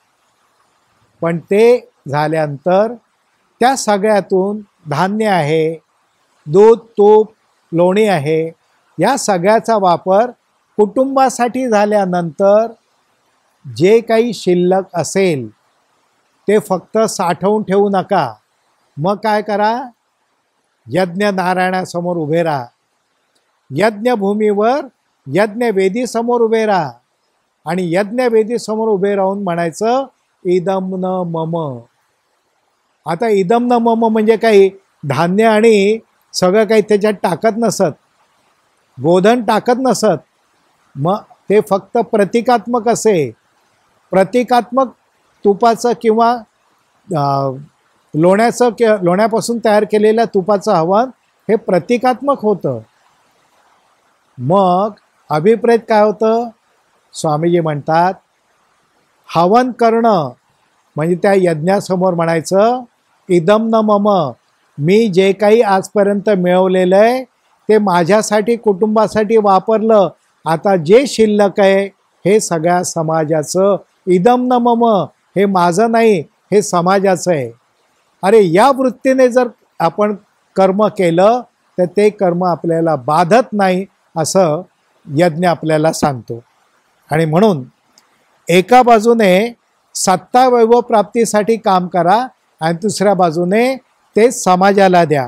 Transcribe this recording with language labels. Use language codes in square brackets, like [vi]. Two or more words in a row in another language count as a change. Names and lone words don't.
[mr] पण ते झाल्यानंतर त्या सगळ्यातून धान्य आहे, दूध, तूप, लोणी आहे, या सगळ्याचा वापर कुटुंबासाठी झाल्यानंतर जे काही शिल्लक असेल ते फक्त साठवून ठेवू नका. मग काय करा? यज्ञ नारायणासमोर उभे राहा. यज्ञभूमीवर यज्ञवेदीसमोर उभे राहा आणि यज्ञवेदीसमोर उभे राहून म्हणायचं [sa] इदम न मम. [mr] आता [sa] इदम न मम [mr] म्हणजे काही धान्य आणि सगळं काही त्याच्यात टाकत नसत, गोधन टाकत नसत. मग ते फक्त प्रतिकात्मक असे. प्रतिकात्मक तुपाचं किंवा लोण्यापासून तयार केलेल्या तुपाचं हवन हे प्रतिकात्मक होतं. मग अभिप्रेत काय होतं? स्वामीजी म्हणतात हवन करणं म्हणजे त्या यज्ञासमोर म्हणायचं [sa] इदम न मम. [mr] मी जे काही आजपर्यंत मिळवलेलं आहे ते माझ्यासाठी कुटुंबासाठी वापरलं. आता जे शिल्लक आहे हे सगळ्या समाजाचं. [sa] इदम न मम, [mr] हे माझं नाही, हे समाजाचं आहे. अरे या वृत्तीने जर आपण कर्म केलं तर ते कर्म आपल्याला बाधत नाही असं यज्ञ आपल्याला सांगतो. आणि म्हणून एका बाजूने सत्ता वैभव प्राप्तीसाठी काम करा आणि दुसऱ्या बाजूने ते समाजाला द्या.